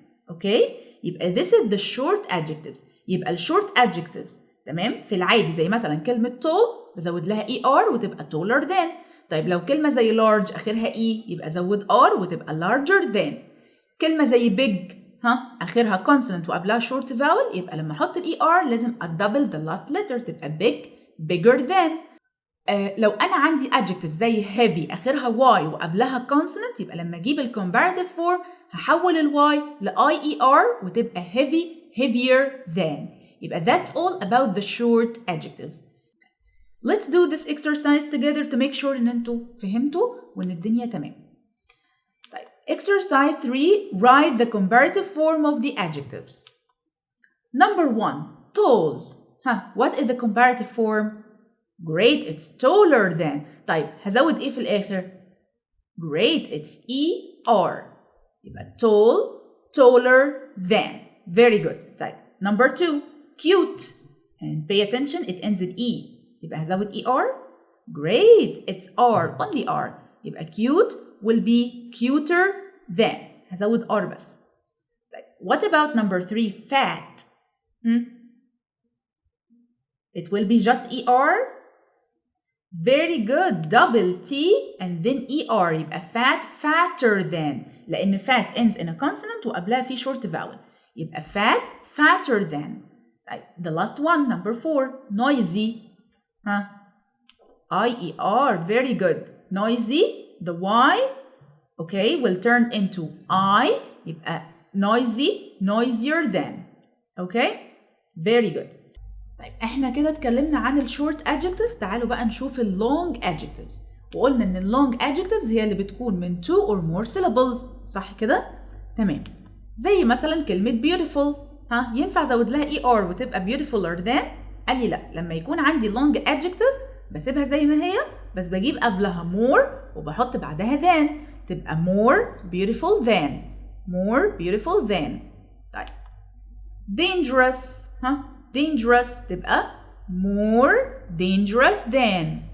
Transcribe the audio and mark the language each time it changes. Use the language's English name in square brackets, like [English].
[English] okay يبقى this is the short adjectives. [Arabic] يبقى الشورت adjectives تمام في العادي زي مثلا كلمة tall بزود لها ER وتبقى taller than. طيب لو كلمة زي large آخرها E يبقى زود R وتبقى larger than. كلمة زي big آخرها consonant وقبلها short vowel يبقى لما أحط ال ER لازم أدبل the last letter تبقى bigger than. لو أنا عندي adjective زي heavy آخرها Y وقبلها consonant يبقى لما أجيب ال comparative form هحول ال Y ل IER وتبقى heavier than. [English] يبقى that's all about the short adjectives. Let's do this exercise together to make sure إن أنتوا فهمتوا وإن الدنيا تمام. طيب exercise 3 write the comparative form of the adjectives. Number 1 tall. What is the comparative form? Great, it's taller than. [Arabic] طيب هزود إيه في الآخر؟ Great, it's ER. [English] يبقى tall, taller than. Very good. طيب number 2 cute. And pay attention, it ends in E. [Arabic] يبقى هزود ER. [English] Great, it's R, only R. يبقى cute will be cuter than. [Arabic] هزود R بس. [English] طيب what about number 3 fat? It will be just ER. Very good. Double T and then ER يبقى fat fatter than. لأن fat ends in a consonant وقبلها في short vowel. يبقى fat fatter than. Right. The last one, number 4, noisy. IER. Very good. Noisy. The Y, okay, will turn into I. يبقى noisy, noisier than. Okay. Very good. [Arabic] طيب احنا كده اتكلمنا عن الشورت adjectives. تعالوا بقى نشوف اللونج adjectives. وقلنا ان اللونج adjectives هي اللي بتكون من 2 or more syllables. صح كده؟ تمام. زي مثلا كلمة beautiful. ينفع ازود لها ER وتبقى beautifuler than؟ قال لي لا، لما يكون عندي long adjective بسيبها زي ما هي بس بجيب قبلها more وبحط بعدها than تبقى more beautiful than. [English] more beautiful than. طيب dangerous. dangerous تبقى more dangerous than.